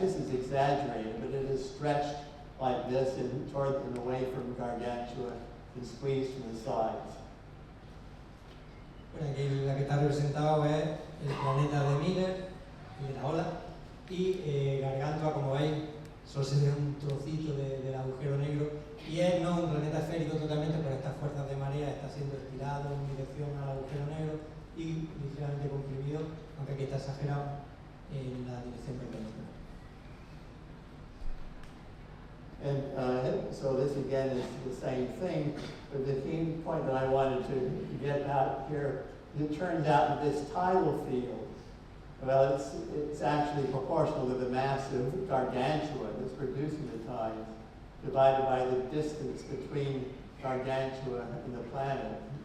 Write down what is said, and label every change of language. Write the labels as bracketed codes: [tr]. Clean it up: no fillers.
[en] This is exaggerated, but it is stretched like this and away from Gargantua and squeezed from the sides. [es] Bueno, aquí la que está representado es el planeta de Miller, el de la ola, y Gargantua, como veis, solo se ve un trocito del agujero negro, y es no un planeta esférico totalmente, por estas fuerzas de marea está siendo estirado en dirección al agujero negro y ligeramente comprimido, aunque aquí está exagerado en la dirección perpendicular. [en] And so this again is the same thing, but the key point that I wanted to get out here, it turns out that this tidal field, well, it's actually proportional to the mass of Gargantua that's producing the tides, divided by the distance between Gargantua and the planet.